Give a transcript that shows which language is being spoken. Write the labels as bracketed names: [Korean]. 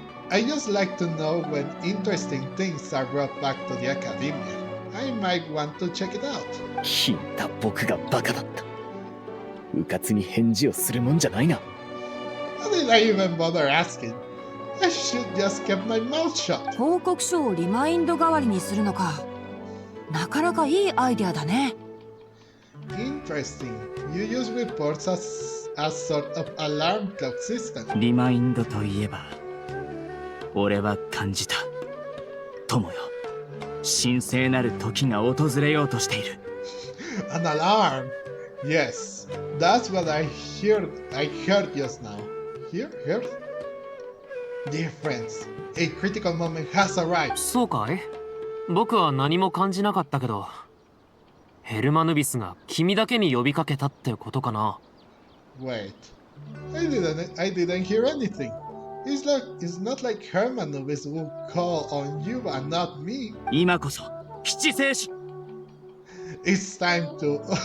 [English] I just like to know when interesting things are brought back to the academia. I might want to check it out. [Japanese] ひんた僕がバカだった。うかつに返事をするもんじゃないな。 [English] How did I even bother asking? I should just keep my mouth shut. [Japanese] 報告書をリマインド代わりにするのか。なかなかいいアイデアだね。 [English] Interesting. You use reports as sort of alarm clock system. [Japanese] リマインドといえば、俺は感じた。友よ、神聖なる時が訪れようとしている。 [English] An alarm. Yes, that's what I heard just now. Here? Dear friends, a critical moment has arrived. [Japanese] そうかい？僕は何も感じなかったけど、ヘルマヌビスが君だけに呼びかけたってことかな。 [English] Wait, I didn't hear anything. It's not like Hermanubis will call on you and not me. [Japanese] 今こそ七聖子。 [English] It's time to.